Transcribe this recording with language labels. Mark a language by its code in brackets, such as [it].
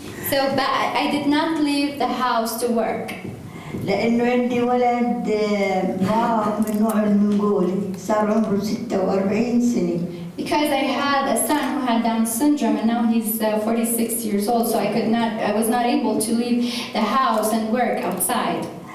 [en] So but I did not leave the house to work. [ar] لأنه عندي ولد معاق من نوع المنغولي صار عمره 46 سنة. [en] Because I had a son who had Down syndrome, and now he's 46 years old, so I was not able to leave the house and work outside.